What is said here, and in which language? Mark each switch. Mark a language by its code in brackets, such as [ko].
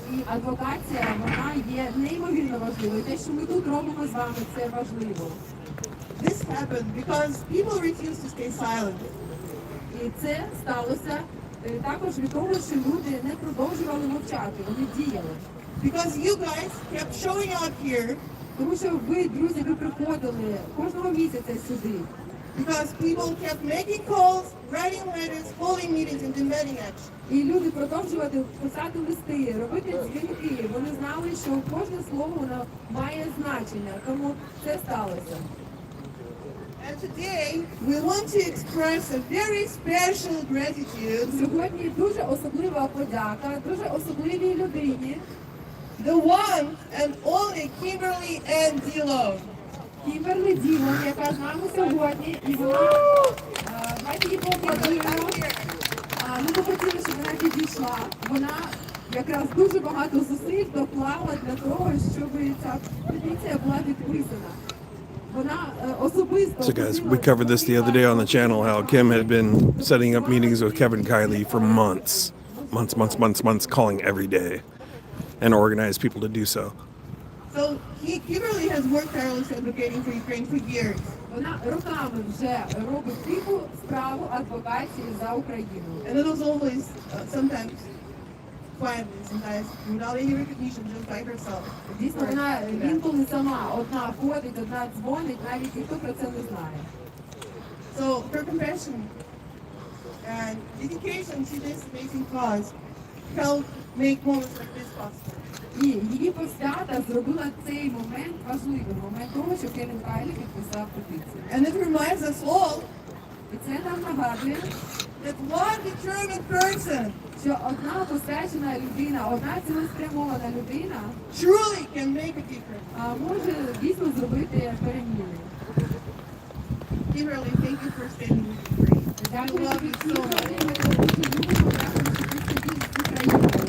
[uk] І адвокація, вона є неймовірно важливою. Те, що ми тут робимо з вами, це важливо. [en] This happened because people refuse to stay silent. [uk] І це сталося також від того, що люди не продовжували мовчати, вони діяли. [en] Because you guys kept showing up here. [uk] Тому що ви, друзі, ви приходили кожного місяця сюди. [en] Because people kept making calls, writing letters, holding meetings, and demanding action. [uk] І люди продовжували писати листи, робити дзвінки. Вони знали, що кожне слово воно має значення, тому це сталося. [en] And today we want to express a very special gratitude [uk] Сьогодні дуже особлива подяка, дуже особливій людині, [en] the one and only Kimberly Dillon. [uk] Кімберлі Ділон, яка з нами сьогодні. І вона, давайте її поаплодуємо. Ми б хотіли, щоб вона підійшла. Вона якраз дуже багато зусиль доклала для того, щоб ця петиція була підписана. Вона особисто... [en] So guys, we covered this the other day on the channel, how Kim had been setting up meetings with Kevin Kiley for months, calling every day and organized people to do so. So Kimberly has worked tirelessly advocating for Ukraine for years. [uk] Вона роками вже робить тиху справу адвокації за Україну. [en] And it was always, sometimes, quietly, sometimes without any recognition, just by herself. [uk] Дійсно, вона інколи сама одна ходить, одна дзвонить, навіть ніхто про це не знає. [en] So her compassion and dedication to this amazing cause helped make moments like this possible. [uk] І її посвята зробила цей момент важливим, момент того, що Кевін Кайлі підписав петицію. [en] And it reminds us all [uk] І це нам нагадує, [en] that one determined person [uk] що одна посвячена людина, одна цілеспрямована людина [en] truly can make a difference. [uk] може дійсно зробити переміни. [en] Kimberly, thank you for standing with Ukraine. I love you so much. [uk] Ми тебе дуже любимо, дякую, що ти сидиш з Україною.